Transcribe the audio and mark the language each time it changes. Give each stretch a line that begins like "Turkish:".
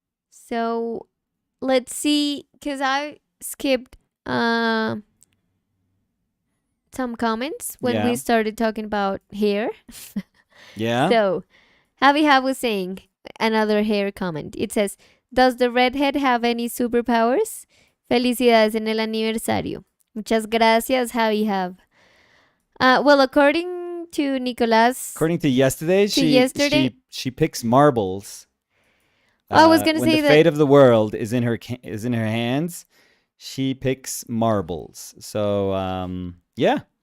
English: So let's see, cause I skipped some comments when we Yeah. started talking about hair. Yeah. So Javi Hav was saying another hair comment. It says, "Does the redhead have any superpowers?
Spanish: Felicidades en el aniversario." Muchas gracias, Javi Hav.
English: Well, according to Nicolas, According to yesterday, yesterday- she picks marbles. I was gonna when say the that- fate of the world is in her hands, she picks marbles. So yeah.